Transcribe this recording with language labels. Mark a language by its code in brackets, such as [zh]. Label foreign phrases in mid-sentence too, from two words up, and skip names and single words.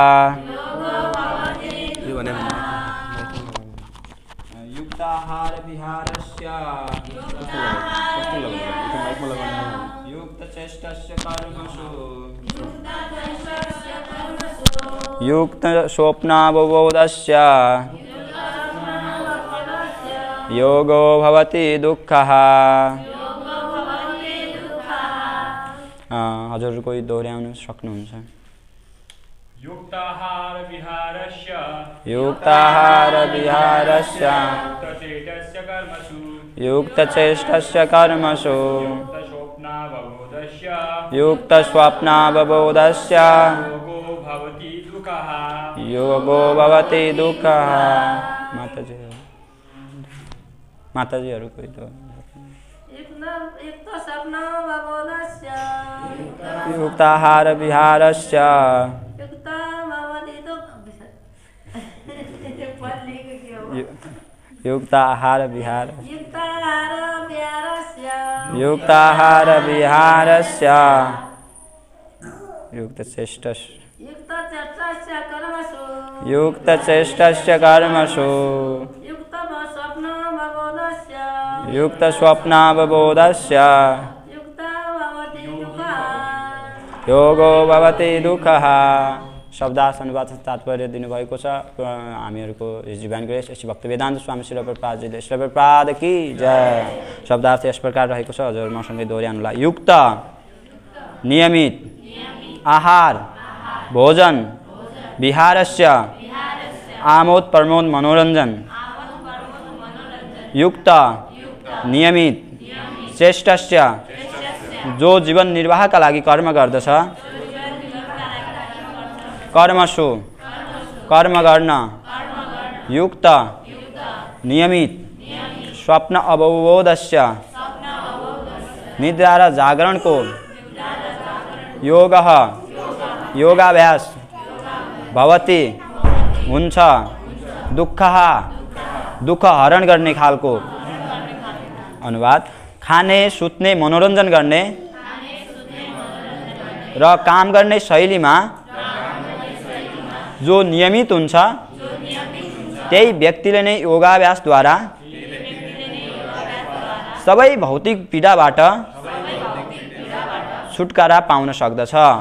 [sa] युक्ताहार विहारस्य युक्तचेष्टस्य कर्मसु युक्त स्वप्नावबोधस्य योगो भवति दुःखः। [ne] हजुर कोही दोहोऱ्याउन सक्नुहुन्छ? [sa] युक्ताहार विहारस्य युक्तचेष्टस्य कर्मसु युक्त स्वप्नावबोधस्य योगो भवति दुःखः। [ne] माताजीहरू कोही त [sa] युक्ताहार विहारस्य युक्ताहार विहारस्य युक्तचेष्टस्य कर्मसु युक्त स्वप्नावबोधस्य योगो भवति दुःखः। [ne] शब्दार्थ अनुवाद तात्पर्य दिनुभएको छ हामीहरूको जीवन ग्रेस श्री भक्त वेदान्त स्वामी श्री प्रभुपादजीले। श्री प्रभुपाद [hi] की जय। [ne] शब्दार्थ यस प्रकार रहेको छ, हजुर मसँगै दोहोऱ्याउनुलाई। युक्त नियमित आहार भोजन विहारस्य आमोद प्रमोद मनोरञ्जन युक्त नियमित चेष्टस्य जो जीवन निर्वाहका लागि कर्म गर्दछ कर्मसु कर्म गर्न युक्त नियमित [sa] स्वप्न अवबोधस्य [ne] निद्रा र जागरणको योगः योगाभ्यास भवति हुन्छ दुःखः दुःख हरण गर्ने खालको। अनुवाद खाने सुत्ने मनोरञ्जन गर्ने र काम गर्ने शैलीमा जो नियमित हुन्छ त्यही व्यक्तिले नै योगाभ्यासद्वारा सबै भौतिक पीडाबाट छुटकारा पाउन सक्दछ।